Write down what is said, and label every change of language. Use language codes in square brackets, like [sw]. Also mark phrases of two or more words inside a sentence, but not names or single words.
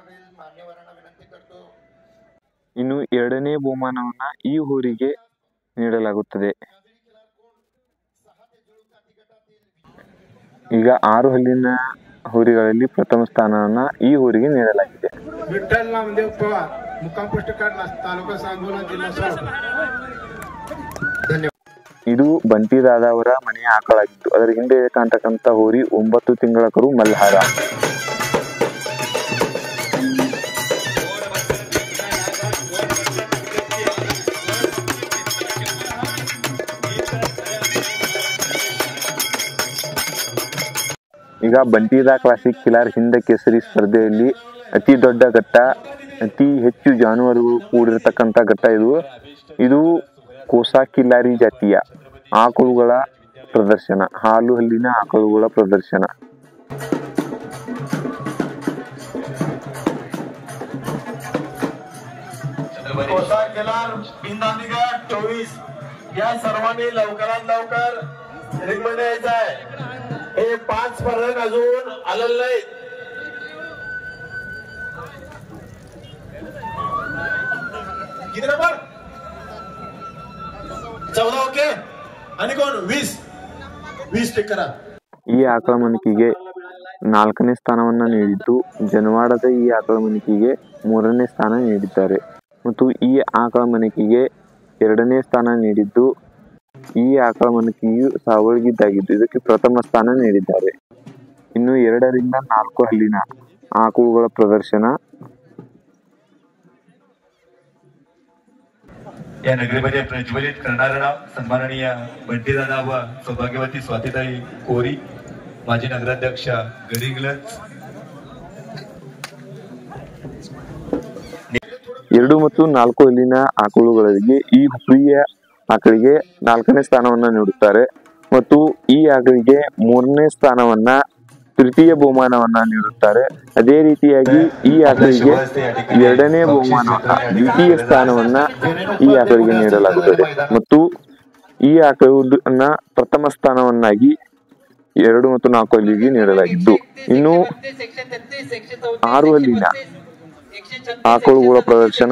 [kn] ಇನ್ನು 2ನೇ ಬಹುಮಾನವನ್ನ ಈ ಹೋರಿಗೆ ನೀಡಲಾಗುತ್ತದೆ. ಈಗ 6 ಹಲ್ಲಿನ ಹೋರಿಗಳಲ್ಲಿ ಪ್ರಥಮ ಸ್ಥಾನವನ್ನ ಈ ಹೋರಿಗೆ ನೀಡಲಾಗಿದೆ. [mr] विठ्ठल नामदेव पवार, मुक्काम पोस्ट काढला, तालुका सांगोला, जिल्हा सोलापूर. [kn] ಇದು ಬಂಟಿದಾದ ಅವರ ಮನೆಯ ಆಕಳಾಗಿತ್ತು. ಅದರ ಹಿಂದೆ ಕಾಣ್ತಕ್ಕಂಥ ಹೋರಿ 9 ತಿಂಗಳ ಕರು ಮಲ್ಹಾರ. ಈಗ ಬಂಟಿದಾ ಕ್ಲಾಸಿಕ್ ಕಿಲಾರ್ ಹಿಂದ ಕೇಸರಿ ಸ್ಪರ್ಧೆಯಲ್ಲಿ ಅತಿ ದೊಡ್ಡ ಘಟ್ಟ, ಅತಿ ಹೆಚ್ಚು ಜಾನುವಾರುಗಳು ಕೂಡಿರತಕ್ಕಂಥ ಘಟ್ಟ ಇದು. ಇದು ಕೋಸಾ ಕಿಲಾರಿ ಜಾತಿಯ ಆಕಳುಗಳ ಪ್ರದರ್ಶನ, ಹಾಲು ಹಲ್ಲಿನ ಆಕಳುಗಳ ಪ್ರದರ್ಶನ. [mr] कोसा केलार बिंदानीगड 24 या सर्वांनी लवकरात लवकर रिंगमध्ये यायचं आहे. हे 5 स्पर्धक अजून आलेले नाहीत. किती नंबर 14 ओके. आणि कोण 20 टिक करा. [kn] ಈ ಆಕಳ ಮಣಿಕೆಗೆ 4ನೇ ಸ್ಥಾನವನ್ನ ನೀಡಿದ್ದು, ಜನವಾಡದ ಈ ಆಕಳ ಮಣಿಕೆಗೆ 3ನೇ ಸ್ಥಾನ ನೀಡಿದ್ದಾರೆ. ಮತ್ತು ಈ ಆಕಳ ಮಣಿಕೆಗೆ 2ನೇ ಸ್ಥಾನ ನೀಡಿದ್ದು, ಈ ಆಕಳ ಮಣಿಕೆಯು ಸಾವಳಗಿದ್ದಾಗಿದ್ದು ಇದಕ್ಕೆ ಪ್ರಥಮ ಸ್ಥಾನ ನೀಡಿದ್ದಾರೆ. ಇನ್ನು 2 ರಿಂದ 4 ಹಲ್ಲಿನ ಆಕಳುಗಳ ಪ್ರದರ್ಶನ. [mr] या नगरीमध्ये प्रज्वलित करणारं नाव सन्माननीय बंटीदादा व सौभाग्यवती स्वातीताई कोरी, माजी नगराध्यक्ष गडिंग्लज. [kn] 2 ಮತ್ತು 4 ಹಲ್ಲಿನ ಆಕಳುಗಳಿಗೆ ಈ ಹುರಿಯ ಆಕಳಿಗೆ 4ನೇ ಸ್ಥಾನವನ್ನ ನೀಡುತ್ತಾರೆ ಮತ್ತು ಈ ಆಕಳಿಗೆ 3ನೇ ಸ್ಥಾನವನ್ನ, ತೃತೀಯ ಬಹುಮಾನವನ್ನ ನೀಡುತ್ತಾರೆ. ಅದೇ ರೀತಿಯಾಗಿ ಈ ಆಕಳಿಗೆ 2ನೇ ಬಹುಮಾನವನ್ನ, ದ್ವಿತೀಯ ಸ್ಥಾನವನ್ನ ಈ ಆಕಳಿಗೆ ನೀಡಲಾಗುತ್ತದೆ ಮತ್ತು ಈ ಆಕಳನ್ನ ಪ್ರಥಮ ಸ್ಥಾನವನ್ನಾಗಿ 2 ಮತ್ತು 4 ಹಲ್ಲಿಗೆ ನೀಡಲಾಗಿದ್ದು, ಇನ್ನು 6 ಹಲ್ಲಿನ ಆಕಳುಗಳ ಪ್ರದರ್ಶನ.